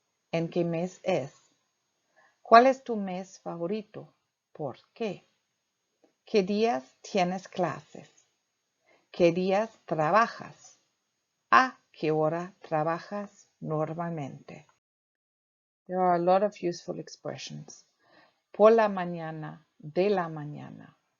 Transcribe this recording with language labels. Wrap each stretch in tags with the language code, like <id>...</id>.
<es>¿En qué mes es? ¿Cuál es tu mes favorito? ¿Por qué? ¿Qué días tienes clases? ¿Qué días trabajas? ¿A qué hora trabajas normalmente?</es> <en>There are a lot of useful expressions.</en> <es>Por la mañana, de la mañana.</es>